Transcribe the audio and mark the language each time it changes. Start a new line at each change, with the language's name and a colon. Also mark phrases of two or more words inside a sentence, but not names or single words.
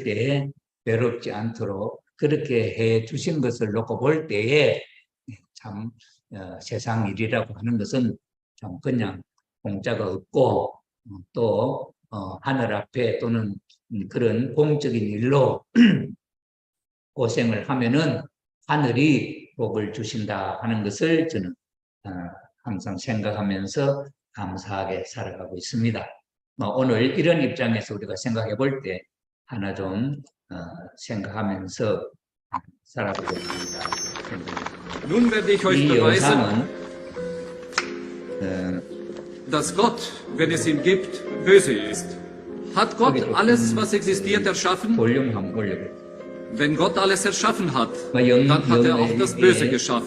Korean: 때에 외롭지 않도록 그렇게 해 주신 것을 놓고 볼 때에 참 세상 일이라고 하는 것은 참 그냥 공짜가 없고 또 하늘 앞에 또는 그런 공적인 일로 고생을 하면은 하늘이 복을 주신다 하는 것을 저는 항상 생각하면서 감사하게 살아가고 있습니다. 오늘 이런 입장에서 우리가 생각해 볼 때 하나 좀 생각하면서 살아보겠습니다.
German: Nun werde ich euch beweisen, dass Gott, wenn es ihn gibt, böse ist. Hat Gott alles, was existiert, erschaffen? Wenn Gott alles erschaffen hat, dann hat er auch das Böse geschaffen.